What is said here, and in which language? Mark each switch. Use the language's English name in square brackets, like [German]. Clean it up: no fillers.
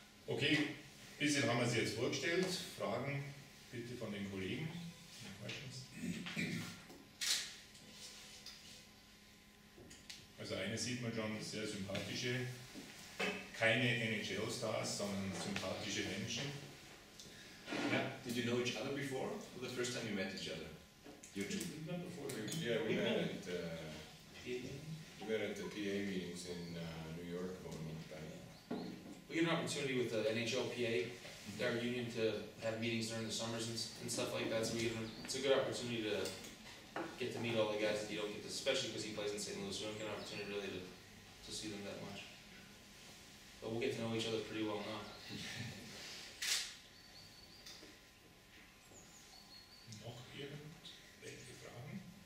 [German] Okay, bisschen haben wir sie jetzt vorgestellt. Fragen bitte von den Kollegen. [English] Questions? [German] Also eine sieht man schon, sehr sympathische, keine NHL-Stars, sondern sympathische Menschen. [English] Yeah. Did you know each other before? Or the first time you met each other? You two? Yeah, we met at the PA meetings in New York about a month back. We get an opportunity with the NHL PA, our union, to have meetings during the summers and stuff like that. So it's a good opportunity to get to meet all the guys that you don't get to, especially because he plays in St. Louis. We don't get an opportunity really to see them that much. But we'll get to know each other pretty well now. [German] Noch irgendwelche Fragen?